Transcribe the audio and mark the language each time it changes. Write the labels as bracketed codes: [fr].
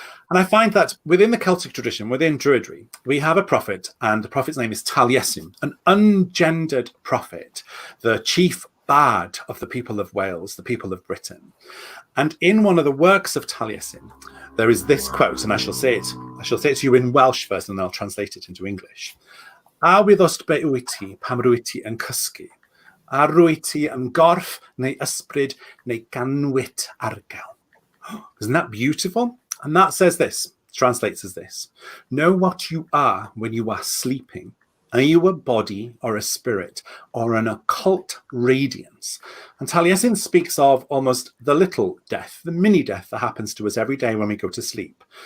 [en] And I find that within the Celtic tradition, within Druidry, we have a prophet, and the prophet's name is Taliesin, an ungendered prophet, the chief bard of the people of Wales, the people of Britain. And in one of the works of Taliesin, there is this quote, and I shall say it to you in Welsh first, and then I'll translate it into English. [cy] A wyddost be wyt ti pam rwyt ti yn cysgu, a rwyt ti yn gorff neu ysbryd neu ganwit argal. [en] Isn't that beautiful? And that says this, translates as this: know what you are when you are sleeping. Are you a body or a spirit or an occult radiance? And Taliesin speaks of almost the little death, the mini death that happens to us every day when we go to sleep.